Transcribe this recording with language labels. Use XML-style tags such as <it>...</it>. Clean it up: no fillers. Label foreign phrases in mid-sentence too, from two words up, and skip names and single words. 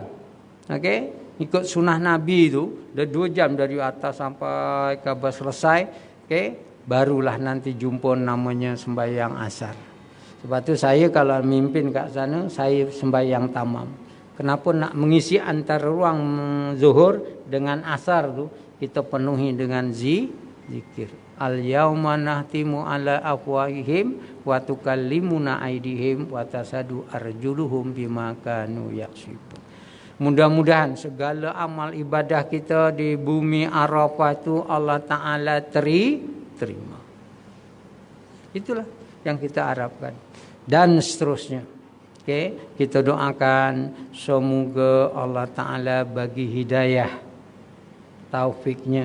<ms>Ikut sunnah Nabi tu, dah 2 jam dari atas sampai kabar selesai. Barulah nanti jumpa namanya sembahyang asar. Sebab tu saya kalau mimpin kat sana, saya sembahyang tamam. Kenapa nak mengisi antara ruang zuhur dengan asar tu kita penuhi dengan zikir.</ms> <ar>اليوم نختم على أفواههم وتكلمنا أيديهم وتشهد أرجلهم بما كانوا يكسبون.</ar> <ms>Mudah-mudahan segala amal ibadah kita di bumi Arafah itu Allah Ta'ala terima. Itulah yang kita harapkan. Dan seterusnya. Oke, kita doakan semoga Allah Ta'ala bagi hidayah, taufiknya.</ms>